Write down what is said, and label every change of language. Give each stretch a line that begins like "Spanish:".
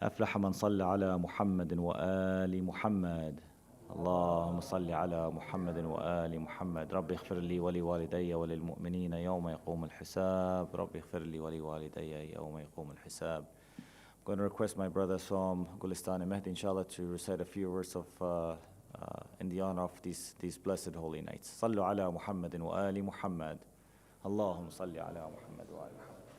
Arabic: أفلح من صلى على محمد وآل محمد. اللهم صل على محمد وآل محمد. رب اغفر لي ولوالدي وللمؤمنين يوم يقوم الحساب. رب اغفر لي ولوالدي يوم يقوم الحساب.
English: I'm going to request my brothers from Gulistan and Mehdi, inshallah, to recite a few words of in the honor of these blessed holy nights.
Arabic: صلوا على محمد وآل محمد. اللهم صل على محمد وآل محمد.